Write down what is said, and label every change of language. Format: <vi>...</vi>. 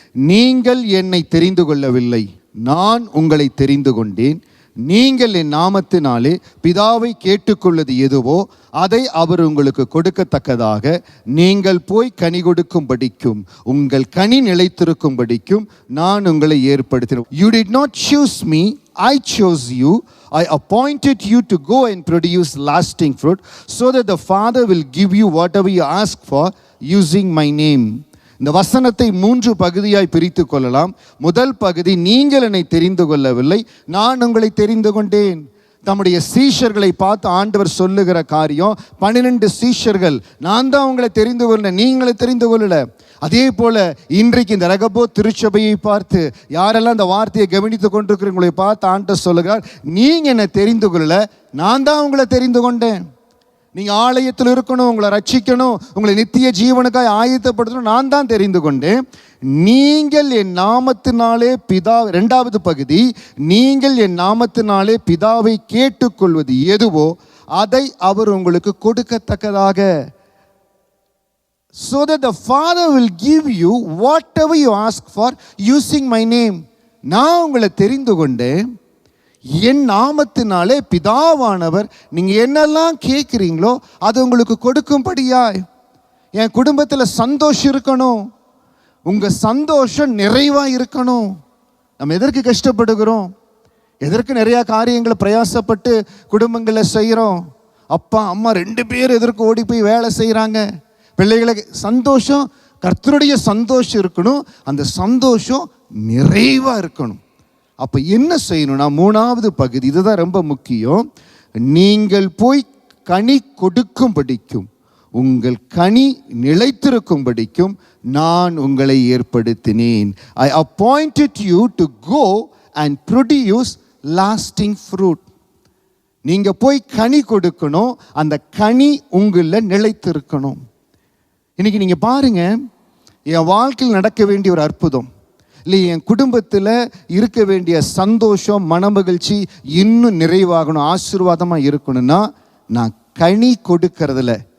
<ta>நீங்கள் என்னை தெரிந்து கொள்ளவில்லை, நான் உங்களை தெரிந்து கொண்டேன். நீங்கள் என் நாமத்தினாலே பிதாவை கேட்டுக்கொள்வது எதுவோ அதை அவர் உங்களுக்கு கொடுக்கத்தக்கதாக நீங்கள் போய் கனி கொடுக்கும்படிக்கும், உங்கள் கனி நிலைத்திருக்கும்படிக்கும் நான் உங்களை ஏற்படுத்தினேன்.</ta> <en>You did not choose me, I chose you. I appointed you to go and produce lasting fruit, so that the Father will give you whatever you ask for using my name.</en> <ta>இந்த வசனத்தை 3 பகுதியாய் பிரித்து கொள்ளலாம். முதல் பகுதி, நீங்கள் என்னை தெரிந்து கொள்ளவில்லை, நான் உங்களை தெரிந்து கொண்டேன். தம்முடைய சீஷர்களை பார்த்து ஆண்டவர் சொல்லுகிற காரியம், 12 சீஷர்கள், நான் தான் உங்களை தெரிந்து கொள்ள, நீங்களை தெரிந்து கொள்ளல. அதே போல இன்றைக்கு இந்த ரகபோத் திருச்சபையை பார்த்து, யாரெல்லாம் இந்த வார்த்தையை கவனித்து கொண்டிருக்கிறவங்களை பார்த்து ஆண்டவர் சொல்லுகிறார், நீங்க என்னை தெரிந்து கொள்ளல, நான் தான் உங்களை தெரிந்து கொண்டேன். நீங்கள் ஆலயத்தில் இருக்கணும், உங்களை ரட்சிக்கணும், உங்களை நித்திய ஜீவனுக்காய் ஆயத்தப்படுத்தணும், நான் தான் தெரிந்து கொண்டேன். நீங்கள் என் நாமத்தினாலே பிதா, 2வது பகுதி, நீங்கள் என் நாமத்தினாலே பிதாவை கேட்டுக்கொள்வது எதுவோ அதை அவர் உங்களுக்கு கொடுக்கத்தக்கதாக.</ta> <en>So that the Father will give you whatever you ask for using my name.</en> <ta>நான் உங்களை தெரிந்து கொண்டேன், என் நாமத்தினாலே பிதாவானவர் நீங்கள் என்னெல்லாம் கேட்குறீங்களோ அது உங்களுக்கு கொடுக்கும்படியாய். என் குடும்பத்தில் சந்தோஷம் இருக்கணும், உங்கள் சந்தோஷம் நிறைவாக இருக்கணும். நம்ம எதற்கு கஷ்டப்படுகிறோம்? எதற்கு நிறையா காரியங்களை பிரயாசப்பட்டு குடும்பங்களில் செய்கிறோம்? அப்பா அம்மா 2 பேர் எதற்கு ஓடி போய் வேலை செய்கிறாங்க? பிள்ளைகளுக்கு சந்தோஷம், கர்த்தருடைய சந்தோஷம் இருக்கணும், அந்த சந்தோஷம் நிறைவாக இருக்கணும். அப்போ என்ன செய்யணும்னா, 3வது பகுதி, இதுதான் ரொம்ப முக்கியம். நீங்கள் போய் கனி கொடுக்கும்படிக்கும், உங்கள் கனி நிலைத்திருக்கும்படிக்கும் நான் உங்களை ஏற்படுத்தினேன்.</ta> <en>I appointed you to go and produce lasting fruit.</en> <ta>நீங்கள் போய் கனி கொடுக்கணும், அந்த கனி உங்களில் நிலைத்திருக்கணும். இன்னைக்கு நீங்கள் பாருங்க, என் வாழ்க்கையில் நடக்க வேண்டிய ஒரு அற்புதம் இல்லை, என் குடும்பத்தில் இருக்க வேண்டிய சந்தோஷம், மனமகிழ்ச்சி இன்னும் நிறைவாகணும், ஆசீர்வாதமாக இருக்கணும்னா, நான் கனி கொடுக்கறதில்ல.</ta>